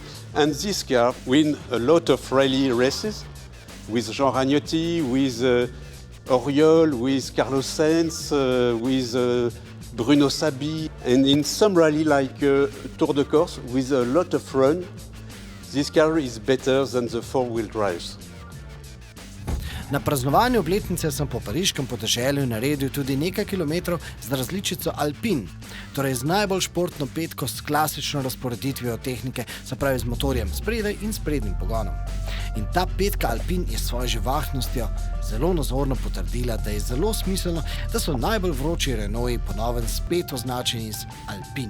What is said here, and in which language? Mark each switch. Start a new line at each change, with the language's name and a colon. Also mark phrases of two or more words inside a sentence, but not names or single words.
English: And this car win a lot of rally races with Jean Ragnotti, with Oriol, with Carlos Sainz, with Bruno Sabi. And in some rally like Tour de Corse with a lot of run, this car is better than the four-wheel drives.
Slovenian: Na praznovanju obletnice sem po pariškem podeželju naredil tudi nekaj kilometrov z različico Alpin, torej z najbolj športno petko s klasično razporeditvijo tehnike, se pravi z motorjem spredaj in sprednjim pogonom. In ta petka Alpin je s svojo živahnostjo zelo nazorno potrdila, da je zelo smiselno, da so najbolj vroči Renaulti ponoven spet označeni z Alpin.